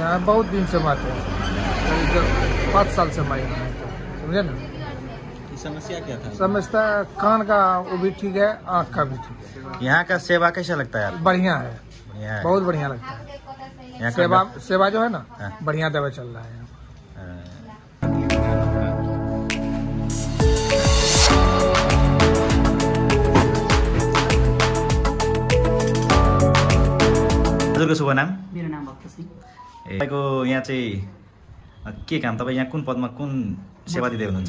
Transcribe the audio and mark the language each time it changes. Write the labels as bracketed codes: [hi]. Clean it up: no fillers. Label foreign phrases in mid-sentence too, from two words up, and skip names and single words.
[hi] यहाँ बहुत दिन से आते हैं, 5 साल से मैं यहाँ समझे ना। समस्या क्या था? समस्या कान का वो भी ठीक है, आँख का भी ठीक है। यहाँ का सेवा कैसा लगता है आपको? बढ़िया है, बहुत बढ़िया लगता है। सेवा जो है ना, बढ़िया दवा चल रहा है। [ne] हजुरको शुभ नाम? मेरो नाम भक्त सिंह। तपाईको यहाँ चाहिँ के काम, तपाईँ यहाँ कुन पदमा कुन सेवा दिँदै हुनुहुन्छ?